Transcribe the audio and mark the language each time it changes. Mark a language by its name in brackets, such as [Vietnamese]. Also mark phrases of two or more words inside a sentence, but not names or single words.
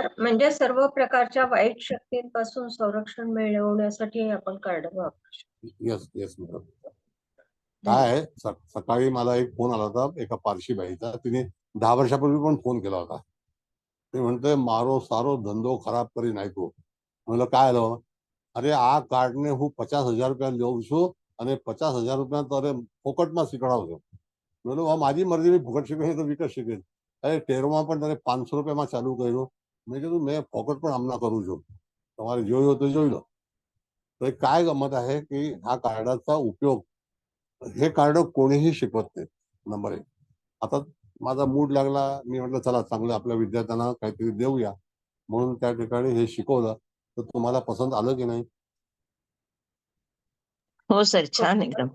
[Marathi] म्हणजे सर्व प्रकारच्या वाईट शक्तींपासून संरक्षण मिळवण्यासाठी आपण कार्ड वापरू शकतो. [English] yes yes madam. [Marathi] काय आहे, सकाळी मला एक फोन आला होता एका पारशी बाईचा. तिने 10 वर्षापूर्वी पण फोन केला होता. ते म्हणते [Gujarati] મારો સારો ધંધો ખરાબ કરી નાહી તો. [Marathi] म्हणलं काय आलं? [Gujarati] અરે આ કાર્ડને હું 50,000 રૂપિયા લઉં છું અને 50,000 રૂપિયા તારે ફોકટમાં શીખવાડું છું. બોલો મારી મરજી, મેં ફોકટ શીખવી તો વિકટ શીખવી. અરે ટેરમાં પણ તારે 500 રૂપિયામાં ચાલુ કર્યું. મેં કીધું મેં ફોકટ પણ આમના કરું છું, તમારે જોયું તો જોઈ લો. [Marathi] તો काय गमत आहे की हा कार्डाचा उपयोग, हे कार्ड कोणीही शिकवत नाही. नंबर 1. आता माझा मूड लागला, मी म्हटलं चला चांगलं आपल्या विद्यार्थ्यांना काहीतरी देऊया, म्हणून त्या ठिकाणी हे शिकवलं. तर तुम्हाला पसंत आलं की नाही? हो सर, छान एकदम.